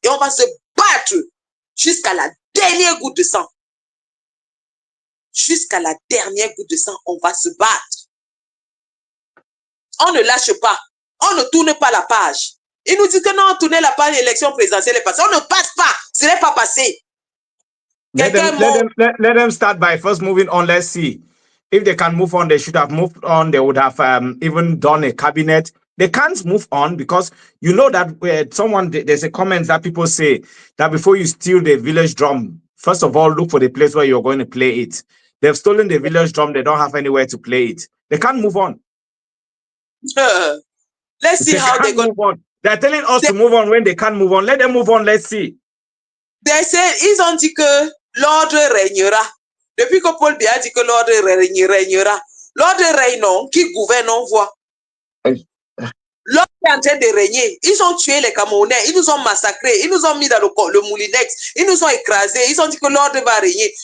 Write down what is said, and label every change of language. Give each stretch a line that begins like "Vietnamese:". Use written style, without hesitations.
French: Et on va se battre jusqu'à la dernière goutte de sang. Jusqu'à la dernière goutte de sang, on va se battre. On ne lâche pas. On ne tourne pas la page. Il nous dit que non, tourner la page, l'élection présidentielle est passée. On ne passe pas. Ce n'est pas passé.
English: Let them start by first moving on. Let's see. If they can move on, they should have moved on. They would have even done a cabinet. They can't move on because you know that there's a comment that people say that before you steal the village drum, first of all, look for the place where you're going to play it. They've stolen the village drum. They don't have anywhere to play it. They can't move on. Let's see how they go. Move on. They're telling us to move on when they can't move on. Let them move on. Let's see. They say,
French: ils ont dit que l'ordre régnera. Depuis que Paul Biya dit que l'ordre régnera. L'ordre règne, non, qui gouverne, on voit. L'ordre est en train de régner. Ils ont tué les Camerounais, ils nous ont massacrés, ils nous ont mis dans le moulinex, ils nous ont écrasés, ils ont dit que l'ordre va régner.